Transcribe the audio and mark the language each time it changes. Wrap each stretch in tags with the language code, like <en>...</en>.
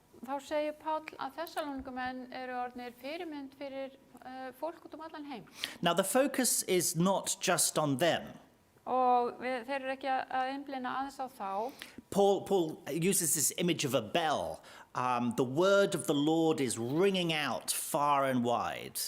<is>þá segir Páll að Þessalónikumenn eru orðnir fyrirmynd fyrir fólk út allan heim.</is> <en>Now, the focus is not just on them.</en> <is>Og þeir eru ekki að einblína aðeins á þá.</is> <en>Paul uses this image of a bell. The word of the Lord is ringing out far and wide.</en>